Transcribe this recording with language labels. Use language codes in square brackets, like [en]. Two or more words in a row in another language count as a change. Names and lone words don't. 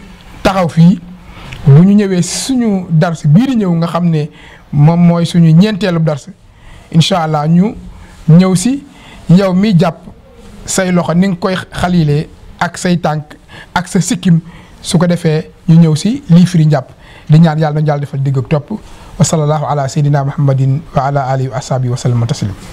[wo] taxaw fii bu ñu ñëwee suñu dars bii di ñëw nga xam ne moom mooy suñu ñeenteelu dars [ar] إن شاء الله [wo] ñu ñëw si yow mi jàpp say loxo ni nga koy xalilee ak say tànk ak sa sikkim su ko defee ñu ñëw si lii firi njàpp di ñaan yàlla nañu yàlla defal digg ak topp [ar] وصلى الله على سيدنا محمد وعلى آله وأصحابه وسلم تسليم